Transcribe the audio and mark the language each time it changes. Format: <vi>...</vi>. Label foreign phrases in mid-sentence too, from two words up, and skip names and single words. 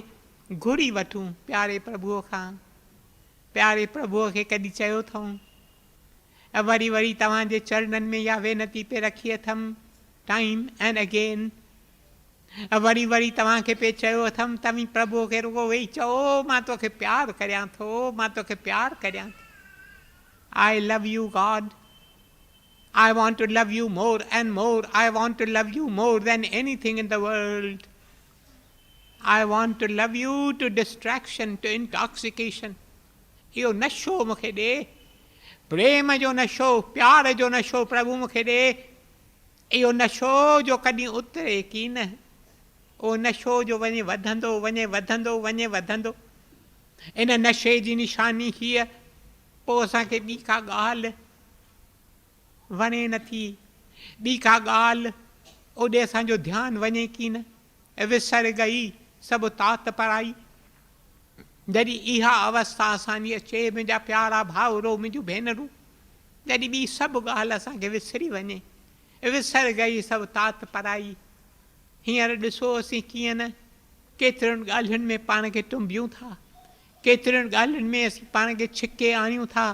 <sd>घुरी वठूं प्यारे प्रभुअ खां। प्यारे प्रभुअ खे कॾहिं चयो अथऊं, वरी वरी तव्हांजे चरणनि में इहा वेनती पे रखी अथमि</sd> <en>time and again.</en> <sd>वरी वरी तव्हांखे पे चयो अथमि, तव्हीं प्रभुअ खे रुगो वेही चओ, मां तोखे प्यारु करियां थो, मां तोखे प्यारु करियां थो।</sd> <en>I love you God. I want to love you more and more. I want to love you more than anything in the world. I want to love you to distraction, to intoxication.</en> <sd>इहो नशो मूंखे ॾे, प्रेम जो नशो, प्यार जो नशो प्रभु मूंखे ॾे। इहो नशो जो कॾहिं उतरे कीन, उहो नशो जो वञे वधंदो वञे वधंदो वञे वधंदो। इन नशे जी निशानी हीअ, पोइ असांखे ॿी का ॻाल्हि वणे नथी, ॿी का ॻाल्हि ओॾे असांजो ध्यानु वञे कीन,</sd> <pa>ਵਿਸਰਿ ਗਈ ਸਭ ਤਾਤਿ ਪਰਾਈ।</pa> <sd>जॾहिं इहा अवस्था असांजी अचे, मुंहिंजा प्यारा भाउरो, मुंहिंजूं भेनरूं, जॾहिं ॿी सभु ॻाल्हि असांखे विसरी वञे,</sd> <pa>ਵਿਸਰਿ ਗਈ ਸਭ ਤਾਤਿ ਪਰਾਈ।</pa> <sd>हींअर ॾिसो असीं कीअं न केतिरियुनि ॻाल्हियुनि में पाण खे टुंबियूं था, केतिरियुनि ॻाल्हियुनि में असीं पाण खे छिके आणियूं था।</sd>